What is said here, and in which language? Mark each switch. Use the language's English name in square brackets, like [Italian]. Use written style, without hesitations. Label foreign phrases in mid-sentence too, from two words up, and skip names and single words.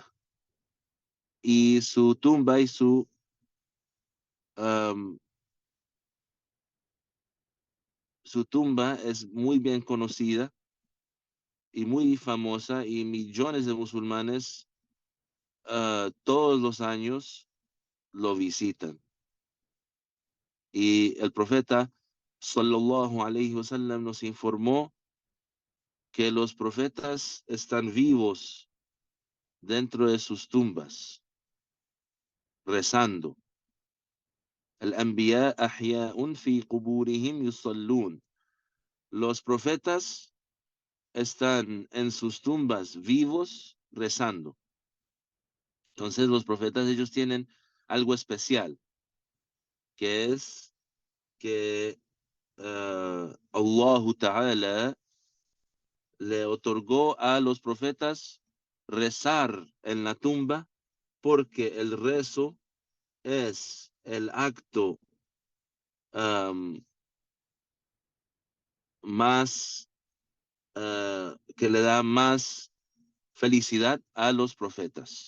[Spanish] Y su tumba y um, su tumba es muy bien conocida y muy famosa, y millones de musulmanes todos los años lo visitan. Y el profeta [Arabic] صلى الله عليه وسلم [Spanish] nos informó que los profetas están vivos dentro de sus tumbas, rezando. [Arabic] الأنبياء أحياء في قبورهم يصلون. [Spanish] Los profetas están en sus tumbas vivos rezando. Entonces los profetas, ellos tienen algo especial, que es que [Arabic] الله تعالى [Spanish] le otorgó a los profetas rezar en la tumba porque el rezo es el acto más que le da más felicidad a los profetas.